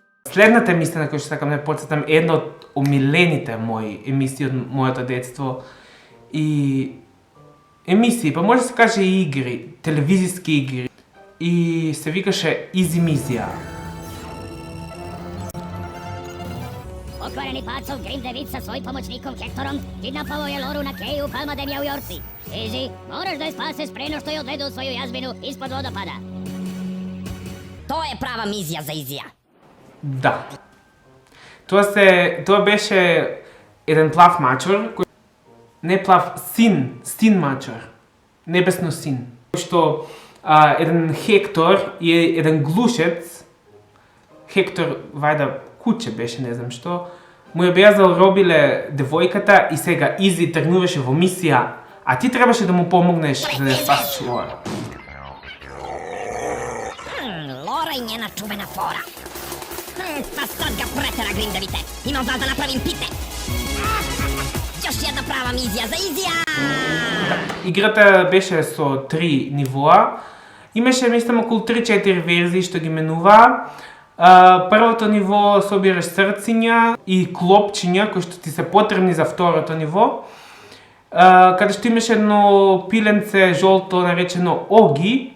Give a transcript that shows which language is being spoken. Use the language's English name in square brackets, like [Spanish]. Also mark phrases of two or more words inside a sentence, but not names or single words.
[Macedonian] Следната емисија на која што сакам да потсетам е една од омилените мои емисии од моето детство и емисии, па може да се каже и игри, телевизиски игри. И се викаше Изимизија. [Serbian] Pokvareni pacov Grimdevic sa svojim pomoćnikom Hektorom kidnapao je Loru na keju Palma de Mjaujorci. Izzy, moraš da je spaseš pre no što je odvedu u svoju jazbinu ispod vodopada. To je prava mizija za Izija. [Macedonian] Да. Тоа беше еден плав мачор, не плав, син мачор, небесно син. Што еден Хектор и еден глушец, Хектор вајда куче беше, не знам што, му ја беа заробиле девојката и сега Изи тргнуваше во мисија, а ти требаше да му помогнеш за да ја спасиш Лора. [Serbian] Lora i njena čuvena fora. Pa sad ga pretera, Grimdevite. Imam vas da napravim pite. Još jedna prava mizija za Izija! [Macedonian] Играта беше со 3 нивоа. Имаше, мислам, околу 3-4 верзии што ги менуваа. Првото ниво собираш срциња и клопчиња кои што ти се потребни за второто ниво. Каде што имаше едно пиленце жолто наречено Оги.